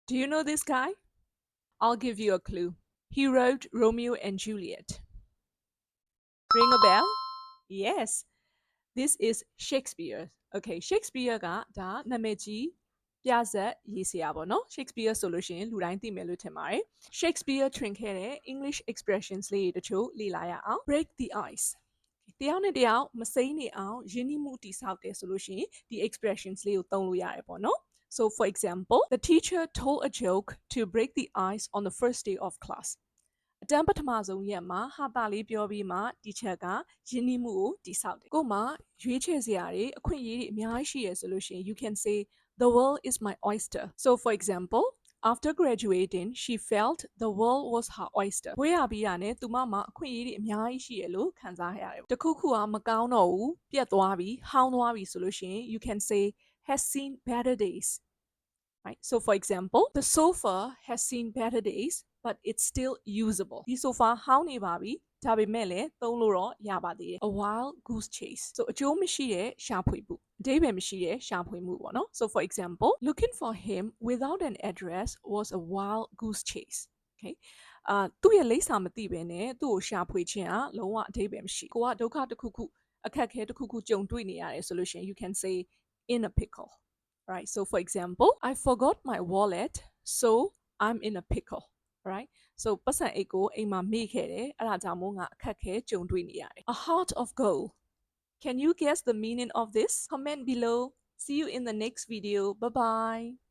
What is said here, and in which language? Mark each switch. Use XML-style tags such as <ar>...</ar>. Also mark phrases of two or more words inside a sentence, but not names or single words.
<en>Do you know this guy? I'll give you a clue. He wrote Romeo and Juliet. Ring a bell? Yes. This is Shakespeare. Okay,</en> <my>Shakespeare ကဒါနာမည်ကြီးပြဇာတ်ရေးဆရာပေါ့နော် Shakespeare ဆိုလို့ရှိရင်လူတိုင်းသိမယ်လို့ထင်ပါတယ် Shakespeare ထွင်ခဲ့တဲ့</my> <en>English expressions</en> <my>လေးတွေတချို့လေ့လာရအောင်</my> <en>break the ice</en> <my>တယောက်နဲ့တယောက်မစိမ့်နေအောင်ရင်းနှီးမှုတည်ဆောက်တယ်ဆိုလို့ရှိရင်ဒီ expressions လေးကိုသုံးလို့ရတယ်ပေါ့နော်</my> <en>So for example, the teacher told a joke to break the ice on the first day of class.</en> <my>အတန်းပထမဆုံးရက်မှာဟာတာလေးပြောပြီးမှ teacher ကရင်းနှီးမှုကိုတည်ဆောက်တယ်ကိုမှရွေးချယ်စရာတွေအခွင့်အရေးတွေအများကြီးရှိရဆိုလို့ရှိရင်</my> <en>you can say the world is my oyster. So for example, after graduating, she felt the world was her oyster.</en> <my>ဘွေးရပြီးတာနဲ့သူမမှာအခွင့်အရေးတွေအများကြီးရှိရလို့ခံစားရတယ်တခုခုကမကောင်းတော့ဘူးပြတ်သွားပြီဟောင်းသွားပြီဆိုလို့ရှိရင်</my> <en>you can say has seen better days. Right? So for example, the sofa has seen better days, but it's still usable.</en> <my>ဒီ sofa ဟောင်းနေပါပြီဒါပေမဲ့လည်းသုံးလို့တော့ရပါသေးတယ်</my> <en>A wild goose chase. So</en> <my>အကျိုးမရှိတဲ့ရှာဖွေမှုအဓိပ္ပာယ်မရှိတဲ့ရှာဖွေမှုပေါ့နော်</my> <en>So for example, looking for him without an address was a wild goose chase. Okay?</en> <my>သူ့ရဲ့လိပ်စာမသိဘဲနဲ့သူ့ကိုရှာဖွေခြင်းကလုံးဝအဓိပ္ပာယ်မရှိကိုကဒုက္ခတစ်ခုခုအခက်အခဲတစ်ခုခုကြုံတွေ့နေရတယ်ဆိုလို့ရှိရင်</my> <en>you can say in a pickle. Right, so for example, I forgot my wallet, so I'm in a pickle. Right, so</en> <my>ပတ်စံအိတ်ကိုအိမ်မှာမေ့ခဲ့တယ်အဲ့ဒါကြောင့်မို့ငါအခက်ခဲကြုံတွေ့နေရတယ်</my> <en>A heart of gold. Can you guess the meaning of this? Comment below. See you in the next video. Bye bye.</en>